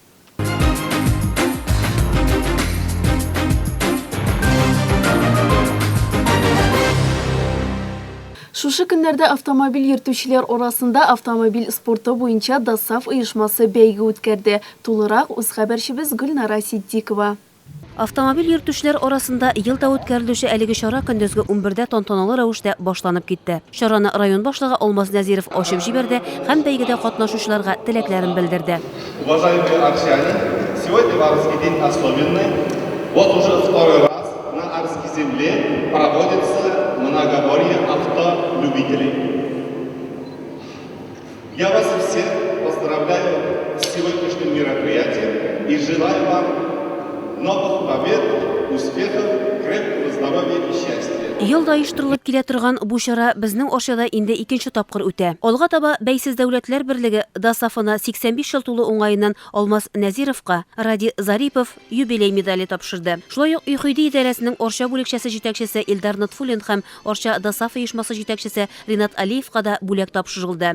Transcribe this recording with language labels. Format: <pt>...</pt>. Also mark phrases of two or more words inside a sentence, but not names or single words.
<tt>Шушы көннәрдә автомобиль йөртүчеләр арасында автомобиль спорты буенча ДАСАФ оешмасы бәйге үткәрде. Тулырак үз хәбәрчебез Гөлнара Сиддикова. Автомобиль йөртүчеләр арасында елда үткәрелүче әлеге чара көндезге 11-дә тантаналы рәвештә башланып китте. Чараны район башлыгы Алмаз Нәзиров ачып җибәрде һәм бәйгедә катнашучыларга теләкләрен белдерде.</tt> <ru>Уважаемые арчане, сегодня в Арске день особенный. Вот уже второй раз на Арской земле проводится многоборье автолюбителей. Я вас всех поздравляю с сегодняшним мероприятием и желаю вам новых побед, успехов, крепкого здоровья и счастья.</ru> <tt>Елда оештырылып килә торган бу чара безнең Арчада инде икенче тапкыр үтә. Алга таба Бәйсез дәүләтләр берлеге ДАСАФына 85 ел тулу уңаеннан Алмаз Нәзировка Ради Зарипов юбилей медале тапшырды. Шулай ук ЮХИДИ идарәсенең Арча бүлекчәсе җитәкчесе Илдар Нутфуллин һәм Арча ДАСАФ оешмасы җитәкчесе Ринат Алиевка да бүләк тапшырылды.</tt>